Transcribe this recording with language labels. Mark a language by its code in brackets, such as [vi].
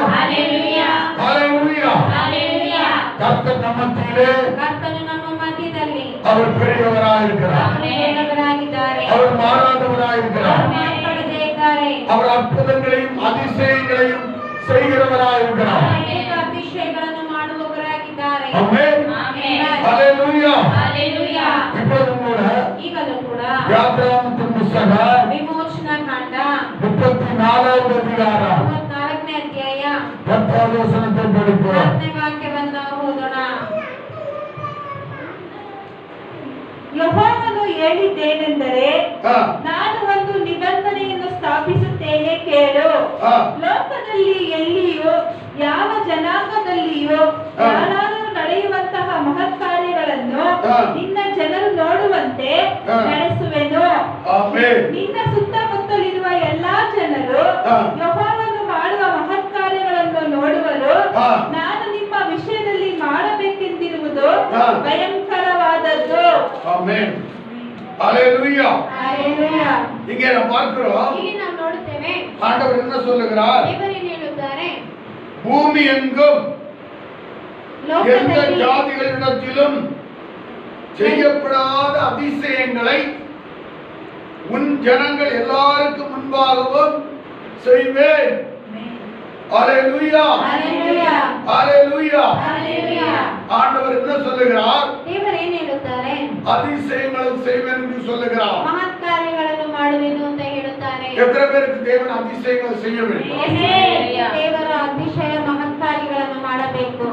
[ta] ஹalleluya ஹalleluya ஹalleluya. கர்த்தர் நம்ம மத்தியிலே [kn] ಕರ್ತನು ನಮ್ಮ ಮಧ್ಯದಲ್ಲಿ [ta] அவர் பெரியவராய் இருக்கிறார். [kn] ದೇವರಾಗಿದ್ದಾರೆ. [ta] அவர் மாறாதவராய் இருக்கிறார். [kn] ಮಾರ್ಪಡದೇ ಇದ್ದಾರೆ. [ta] அவர் அற்புதங்களையும் அதிசயங்களையும் செய்கிறவராய் இருக்கிறார். [kn] ಅನೇಕ ಅತಿಶಯಗಳನ್ನು ಮಾಡುವವರಾಗಿದ್ದಾರೆ. ஆமென் ஹalleluya ஹalleluya. [ta] இப்போது கூட [kn] ಈಗಲೂ ಕೂಡ [ta] யாத்ராகமத்தின் புத்தகம் [kn] ವಿಮೋಚನಾ ಕಾಂಡ [ta] 34வது அதிகாரம் [kn] 34ನೇ ಅಧ್ಯಾಯ [ta] 10வது ವಚನத்தை படிப்போம். [kn] 10ನೇ ವಾಕ್ಯವನ್ನು ಓದೋಣ. ಯೆಹೋವನು ಹೇಳಿದ್ದೇನೆಂದರೆ, ನಾನು ಒಂದು ನಿಬಂಧನೆಯನ್ನು ಸ್ಥಾಪಿಸುತ್ತೇನೆ, ಕೇಳು. ಲೋಕದಲ್ಲಿ ಎಲ್ಲಿಯೂ ಯಾವ ಜನಾಂಗದಲ್ಲಿಯೂ ಯಾರಾದರೂ ನಡೆಯುವಂತಹ ಮಹತ್ ಕಾರ್ಯಗಳನ್ನು ನಿನ್ನ ಜನರು ನೋಡುವಂತೆ ನಡೆಸುವೆನು. ನಿನ್ನ ಸುತ್ತಮುತ್ತಲಿರುವ ಎಲ್ಲಾ ಜನರು ಯೆಹೋವನು ಮಾಡುವ ಮಹತ್ ಕಾರ್ಯಗಳನ್ನು ನೋಡುವರು. ನಾನು ನಿಮ್ಮ ವಿಷಯದಲ್ಲಿ ಮಾಡಬೇಕೆಂದಿರುವುದು ಭಯಂಕರವಾದದ್ದು. ஆமென் ஹalleluya ಹalleluya. [ta] இங்கே நாம் பார்க்கிறோம், [kn] ಇಲ್ಲಿ ನಾವು ನೋಡುತ್ತೇವೆ [ta] ஆண்டவர் என்ன சொல்லுகிறார்? [kn] ದೇವರು ಏನು ಹೇಳುತ್ತಾರೆ? [ta] பூமி எங்கும் எந்த [kn] ಲೋಕದಲ್ಲಿ [ta] ஜாதிகளிடத்திலும் செய்யப்படாத அதிசயங்களை உன் ஜனங்கள் எல்லாருக்கும் முன்பாகவும் செய்வேன். ஹalleluya ಹalleluya ஹalleluya. ಹalleluya. ஆண்டவர் என்ன சொல்லுகிறார்? [kn] ದೇವರು ಏನು ಹೇಳುತ್ತಾರೆ? [ta] அதிசயங்களை செய்வேன் என்று சொல்லுகிறார். [kn] ಮಹತ್ ಕಾರ್ಯಗಳನ್ನು ಮಾಡುವೆನು ಅಂತ ಹೇಳುತ್ತಾರೆ. [ta] எத்தனை பேருக்கு தேவன் அதிசயங்களை செய்ய வேண்டும்? [kn] ದೇವರ ಅತಿಶಯ ಮಹತ್ ಕಾರ್ಯಗಳನ್ನು ಮಾಡಬೇಕು.